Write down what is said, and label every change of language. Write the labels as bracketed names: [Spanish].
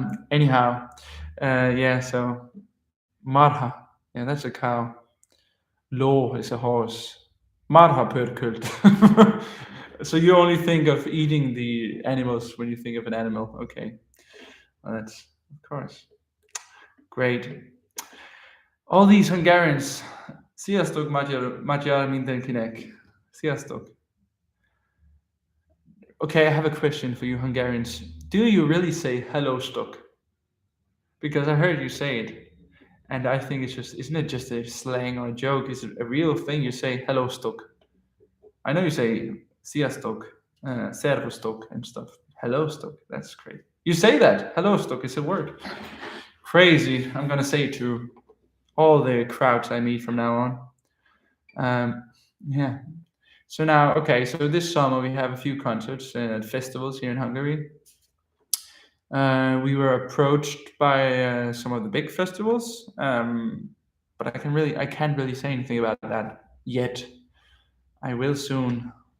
[English] Anyhow, yeah, so Marha, yeah, that's a cow. Lo is a horse. Marha pörkult. So you only think of eating the animals when you think of an animal. Okay, well, that's of course great. All these Hungarians. [Hungarian] Sziasztok, magyar mindenkinek. Sziasztok. [English] Okay, I have a question for you Hungarians. Do you really say hello stok? Because I heard you say it, and I think it's just isn't it just a slang or a joke? Is it a real thing? You say hello stok. I know you say sziasztok, szervusztok and stuff. Hello stok. That's great. You say that. Hello stok is a word. Crazy. I'm gonna say it to all the crowds I meet from now on. Yeah. So now, okay. So this summer we have a few concerts and festivals here in Hungary. We were approached by some of the big festivals, but I can't really say anything about that yet. I will soon.